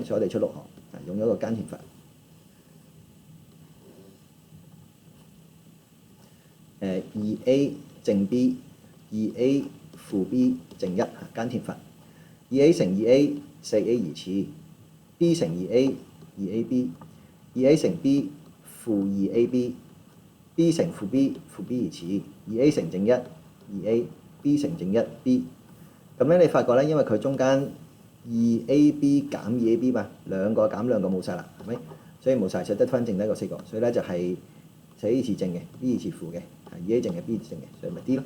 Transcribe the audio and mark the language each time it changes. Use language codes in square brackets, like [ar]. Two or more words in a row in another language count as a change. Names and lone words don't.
[yue] 所以我哋出6項，用咗個耕田法。2A 正 B，2A 負 B 正1耕田法。2A 乘 2A 4A 二次 ，B 乘 2A 2AB，2A 乘 B 負 2AB，B 乘負 B 負 B 二次 ，2A 乘正1 2A，B 乘正1 B。咁咧你發覺咧，因為佢中間 2AB 減 2AB 嘛，兩個減兩個冇晒啦，係咪？所以冇晒，就得翻剩低個4個，所以咧就係4A 二次正嘅 ，B 二次負嘅，2A 正嘅 B 二次正嘅，所以咪 D 咯。